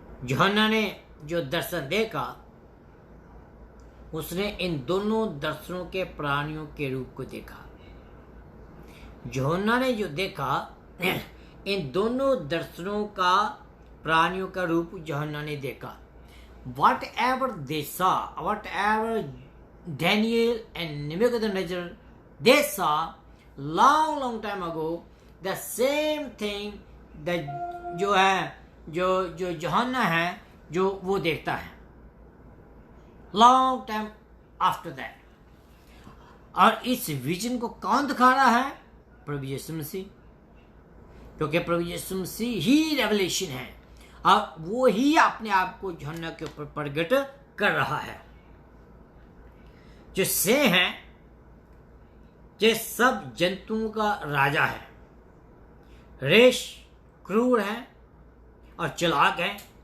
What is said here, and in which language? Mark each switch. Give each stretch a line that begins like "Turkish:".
Hindi: यूहन्ना ने जो दर्शन देखा उसने इन दोनों दर्शनों के प्राणियों के रूप को देखा। यूहन्ना ने जो देखा इन दोनों दर्शनों का प्राणियों का रूप यूहन्ना ने देखा।
English: Whatever they saw, whatever Daniel and Nebuchadnezzar they saw long time ago, the same thing that
Hindi: जो है जो यूहन्ना है जो वो देखता है
English: long time after that।
Hindi: और इस विजन को कौन दिखा रहा है? प्रभु यीशु मसीह, क्योंकि प्रभु यीशु मसीह ही रेवलेशन है और वो ही अपने आप को यूहन्ना के ऊपर प्रकट कर रहा है। जो से है ये सब जंतुओं का राजा है, रेश क्रूर है और चालाक है।